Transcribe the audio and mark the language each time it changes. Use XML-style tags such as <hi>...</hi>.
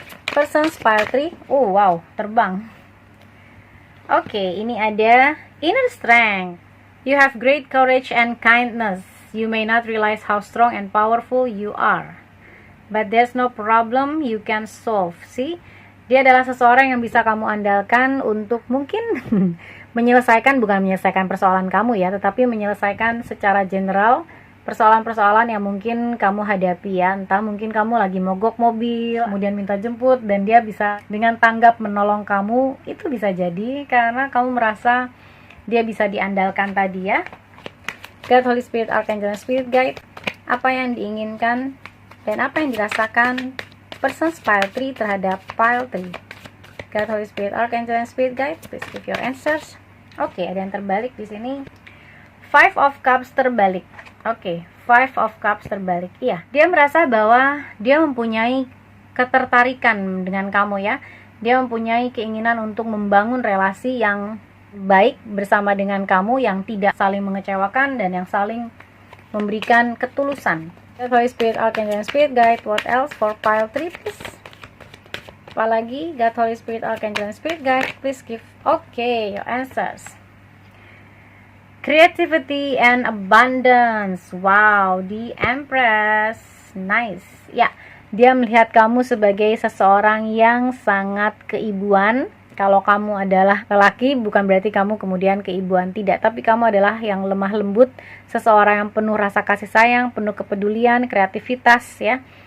<id>Persons pile 3. Oh wow, terbang. Oke, ini ada inner strength.</id> <en>You have great courage and kindness. You may not realize how strong and powerful you are, but there's no problem you can solve.</en> <id>See, dia adalah seseorang yang bisa kamu andalkan untuk mungkin menyelesaikan, bukan menyelesaikan persoalan kamu ya, tetapi menyelesaikan secara general persoalan-persoalan yang mungkin kamu hadapi ya. Entah mungkin kamu lagi mogok mobil, kemudian minta jemput, dan dia bisa dengan tanggap menolong kamu. Itu bisa jadi karena kamu merasa dia bisa diandalkan tadi ya. God, Holy Spirit, Archangel, and Spirit Guide, apa yang diinginkan dan apa yang dirasakan persons pile 3 terhadap pile 3.</id> <en>God, Holy Spirit, Archangel, and Spirit Guide, please give your answers.</en> <id>Oke, ada yang terbalik di sini. 5 of Cups terbalik. Oke, 5 of Cups terbalik. Iya, dia merasa bahwa dia mempunyai ketertarikan dengan kamu ya. Dia mempunyai keinginan untuk membangun relasi yang baik bersama dengan kamu, yang tidak saling mengecewakan dan yang saling memberikan ketulusan.</id> <en>God, Holy Spirit, Archangel, and Spirit Guide, what else for pile 3 please?</en> <id>Apalagi</id> <en>God, Holy Spirit, Archangel, and Spirit Guide, please give your answers. Creativity and abundance. Wow, the Empress. Nice.</en> <id>Ya, dia melihat kamu sebagai seseorang yang sangat keibuan. Kalau kamu adalah lelaki, bukan berarti kamu kemudian keibuan, tidak. Tapi kamu adalah yang lemah lembut, seseorang yang penuh rasa kasih sayang, penuh kepedulian, kreativitas ya.</id>